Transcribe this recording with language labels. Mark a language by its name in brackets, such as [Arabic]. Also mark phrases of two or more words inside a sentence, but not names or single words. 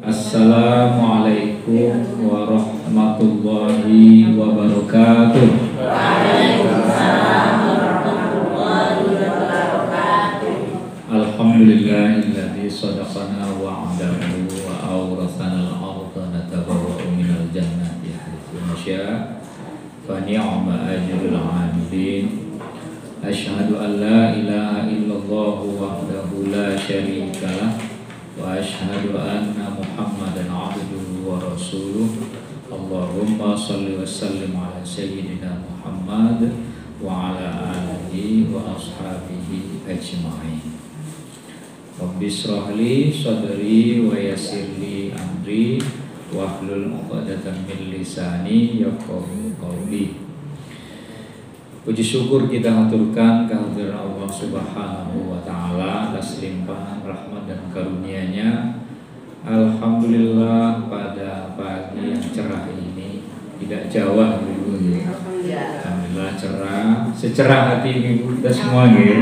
[Arabic] السلام عليكم ورحمة الله وبركاته. وعليكم السلام ورحمة الله وبركاته. الحمد لله الذي صدقنا وعده وأورثنا الأرض نتبوأ من الجنة حيث نشاء فنعم أجر العاملين. أشهد أن لا إله إلا الله وحده لا شريك له وأشهد أن محمدا عبده ورسوله. اللهم صل وسلم على سيدنا محمد وعلى آله وأصحابه أجمعين. رب اشرح لي صدري ويسر لي أمري واحلل عقدة من لساني يفقهوا قولي. [Indonesian] Puji syukur kita haturkan kehadiran Allah [Arabic] سبحانه وتعالى [Indonesian] atas limpahan rahmat dan karunia-Nya. Alhamdulillah pada pagi yang cerah ini, tidak Jawa Ibu. Alhamdulillah cerah, secerah hati Ibu kita semua gitu.